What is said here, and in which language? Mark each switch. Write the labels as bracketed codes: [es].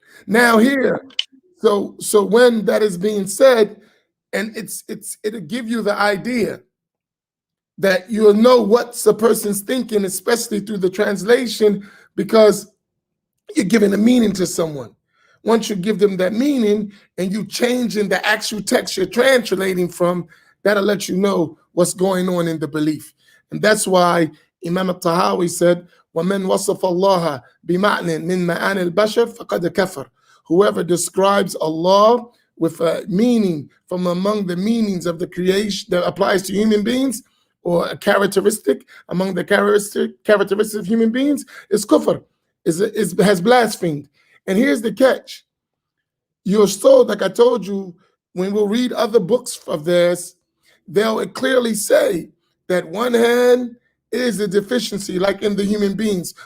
[en] Now here, so when that is being said, and it'll give you the idea that you'll know what a person's thinking, especially through the translation, because you're giving a meaning to someone. Once you give them that meaning and you change in the actual text you're translating from, that'll let you know what's going on in the belief. And that's why Imam Al-Tahawi said, [ar] وَمَنْ وَصَفَ اللَّهَ بِمَعْنٍ مِنْ مَعَانِ الْبَشَرِ فَقَدْ كَفَرَ. [en] Whoever describes Allah with a meaning from among the meanings of the creation that applies to human beings, or a characteristic among the characteristics of human beings, is kufr, has blasphemed. And here's the catch. You're told, like I told you, when we'll read other books of theirs, they'll clearly say that one hand is a deficiency, like in the human beings.